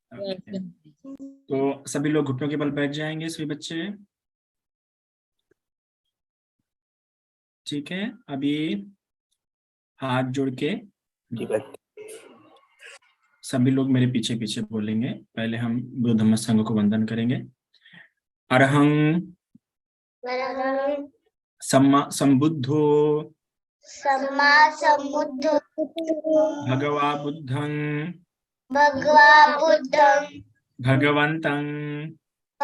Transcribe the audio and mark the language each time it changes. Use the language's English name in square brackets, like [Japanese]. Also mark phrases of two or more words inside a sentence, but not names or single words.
[Hindi] तो सभी लोग घुटनों के बल बैठ जाएंगे, सभी बच्चे। ठीक है। अभी हाथ जोड़ के सभी लोग मेरे पीछे पीछे बोलेंगे। पहले हम गुरु धम्म संघ को वंदन करेंगे। [Pali] अरहं वरहं सम्मा संबुद्धो सम्मा सम्बुद्धो भगवा बुद्धं भगवा बुद्धं भगवन्तं